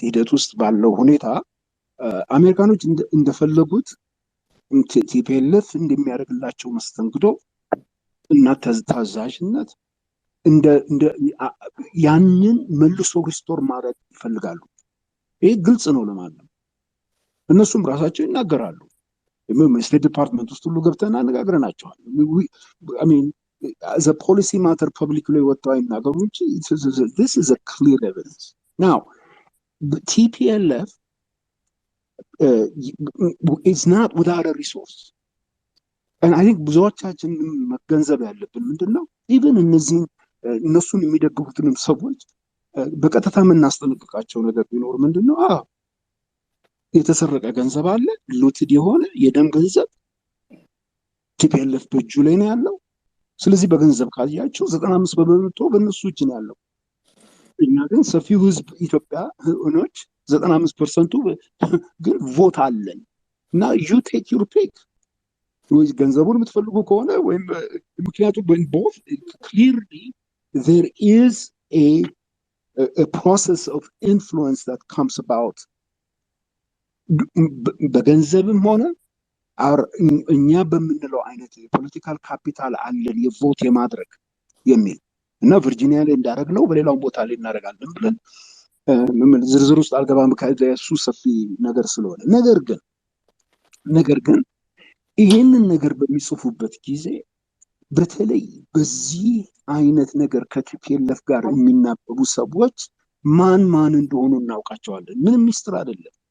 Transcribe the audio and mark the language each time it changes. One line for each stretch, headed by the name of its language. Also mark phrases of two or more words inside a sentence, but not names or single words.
Amharic: ሂደት ውስጥ ባለው ሁኔታ አሜሪካኖች እንደፈለጉት ቲፒኤልኤፍ እንደሚያደርግላቸው መስተንግዶ እና ታዛዥነት እንደ ያንን መልሶ ሪስቶር ማድረግ ይፈልጋሉ ይሄ ግልጽ ነው ለማለት እነሱም ራሳቸው ይናገራሉ ስቴት ዲፓርትመንት ውስጥ ሁሉ ገብተን አነጋግረናቸዋል
English: I mean as a policy matter publicly
Amharic: ወጥተው አይናገሩ እንጂ
English: this is a clear evidence now the TPLF is not without a resource and I think
Amharic: ብዙዎቻችን መገንዘብ ያለብን ምንድነው even እነዚህ እነሱን የሚደግፉትንም ሰዎች በቀጥታ የምናስጠነቅቃቸው ነገር ቢኖር ምንድነው የተሰረቀ ገንዘብ አለ ሉትድ የሆነ የደም ገንዘብ ቲፒኤልኤፍ በእጁ ላይ ነው ያለው ስለዚህ በገንዘብ ካያቸው 95% በእነሱ እጅ ነው ያለው እኛ ግን ሰፊው ህዝብ ኢትዮጵያ ሆኖች 95% ግን ቮት አለን እና
English: you take your pick
Amharic: ወይ ገንዘቡን የምትፈልጉ ከሆነ ወይም ምክንያቱም
English: both clearly there is a process of influence that comes about
Amharic: በገንዘብም ሆነ እኛ በምንለው አይነት
English: የpolitical capital
Amharic: አለን የቮት የማድረግ የሚል እና ቨርጂኒያ ላይ እንዳደረግነው በሌላው ቦታ ላይ እናደርጋለን ብለን ዝርዝር ውስጥ አልገባም ከእሱ ሰፊ ነገር ስለሆነ ነገር ግን ይሄንን ነገር በሚጽፉበት ጊዜ በተለይ በዚህ አይነት ነገር ከቲፒኤልኤፍ ጋር የሚናበቡ ሰዎች ማን እንደሆኑ እናውቃቸዋለን ምንም ሚስጥር አይደለም